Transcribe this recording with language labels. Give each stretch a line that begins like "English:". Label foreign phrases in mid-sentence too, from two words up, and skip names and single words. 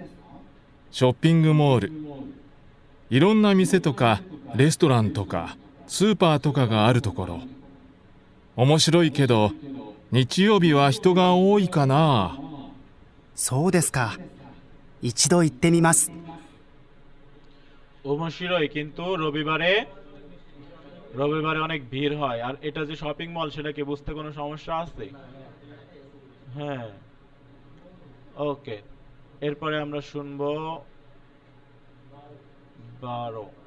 Japanese: ショッピングモール。いろんな店とかレストランとかスーパーとかがあるところ。面白いけど日曜日は人が多いかな。そうですか。一度行ってみます。
Bangla: ওমশিরোই, কিন্তু রবিবারে রবিবারে অনেক ভিড় হয়। আর এটা যে
English: shopping mall,
Bangla: সেটা কি বুঝতে কোনো সমস্যা আছে? হ্যাঁ, ওকে। এরপরে আমরা শুনবো 12।